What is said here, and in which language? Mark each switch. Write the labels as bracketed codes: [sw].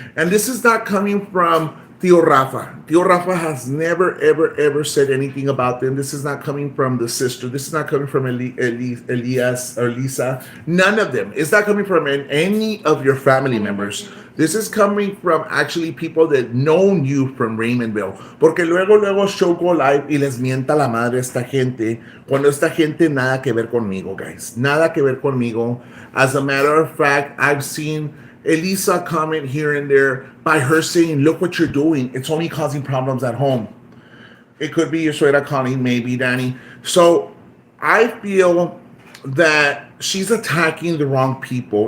[en] And this is not coming from Tío Rafa. Tío Rafa has never, ever, ever said anything about them. This is not coming from the sister. This is not coming from Elias or Lisa. None of them. It's not coming from any of your family members. This is coming from actually people that known you from Raymondville. [es] Porque luego [en] show go live [es] y les mienta la madre a esta gente, cuando esta gente nada que ver conmigo, guys. Nada que ver conmigo. [en] As a matter of fact, I've seen Elisa comment here and there by her saying, look what you're doing. It's only causing problems at home. It could be your suegra calling, maybe, Danny. So I feel that she's attacking the wrong people.